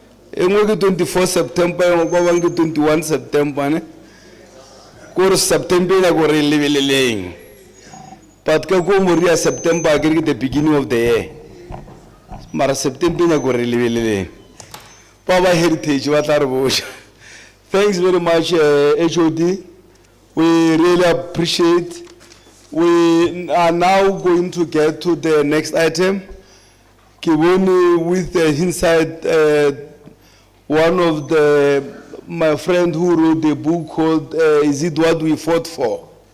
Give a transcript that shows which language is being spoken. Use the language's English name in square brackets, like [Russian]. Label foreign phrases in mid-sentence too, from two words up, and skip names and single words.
[Northern Sotho] engwe ke 24 September engwe kwa bang ke 21 September ne kore September ya gore lebeleleng but ka go moria September ke [English] the beginning of the year [Northern Sotho] mara September ya gore lebeleleng Baba Heritage wa tla re botša. [English] Thanks very much HOD, we really appreciate. We are now going to get to the next item. Kiboni with the inside one of my friend who wrote the book called Is It What We Fought For?